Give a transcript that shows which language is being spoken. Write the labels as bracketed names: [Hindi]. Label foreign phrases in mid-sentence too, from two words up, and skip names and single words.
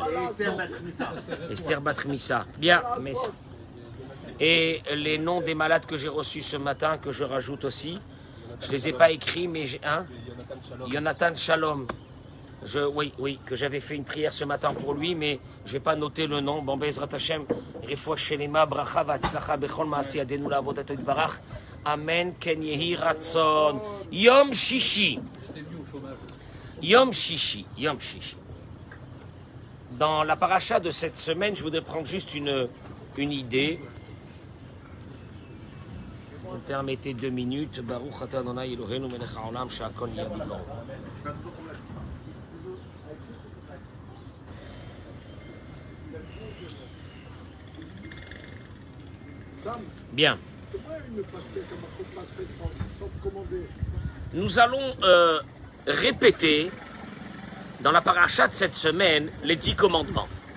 [French] Esther Bat Missa. Bien, mais. Et les noms des malades que j'ai reçus ce matin, que je rajoute aussi, je ne les ai pas écrits, mais j'ai un. Jonathan Shalom. Oui, que j'avais fait une prière ce matin pour lui, mais je n'ai pas noté le nom. Bon, [Hebrew] בעזרת השם, רפואה שלמה, ברכה והצלחה בכל מעשה ידינו לעבודת יתברך. אמן, כן יהי רצון. יום שישי. [French] Dans la paracha de cette semaine, je voudrais prendre juste une idée. Vous me permettez 2 minutes. [Hebrew] ברוך אתה ה' אלוהינו מלך העולם שהכל נהיה בדברו. [French] Bien. Nous allons répéter dans la paracha de cette semaine les 10 commandements.